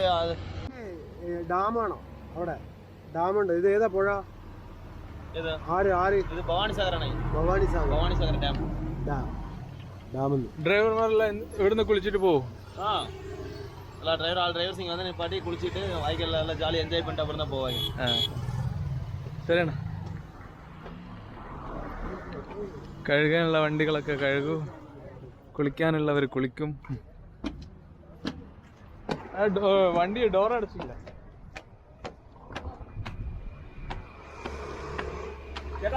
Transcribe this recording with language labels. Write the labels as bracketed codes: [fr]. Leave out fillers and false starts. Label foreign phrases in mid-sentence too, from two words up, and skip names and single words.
[ml] ഡാമാണോ അവിടെ? ഡാമുണ്ട്. ഇത് ഏതാ പുഴ? ആര് ആര്? ഇത് ഭവാനി സാഗറാണ്. ഭവാനി സാഗർ. ഭവാനി സാഗർ ഡാം. ഡാമെന്ന് ഡ്രൈവർമാരെല്ലാം ഇവിടുന്ന് കുളിച്ചിട്ട് പോകും. ആ അല്ല, ഡ്രൈവേഴ്സ് ഇങ്ങനെ [ta] வந்து பாட்டி குளிச்சிட்டு வாய்க்கால்ல எல்லாம் ஜாலியா என்ஜாய் பண்ணிட்டு அப்புறம் தான் போவாங்க. [ml] ശരിയാണ്. കഴുകാനുള്ള വണ്ടികളൊക്കെ കഴുകും, കുളിക്കാനുള്ളവർ കുളിക്കും. വണ്ടി ഡോർ അടച്ചില്ല. ചേട്ടാ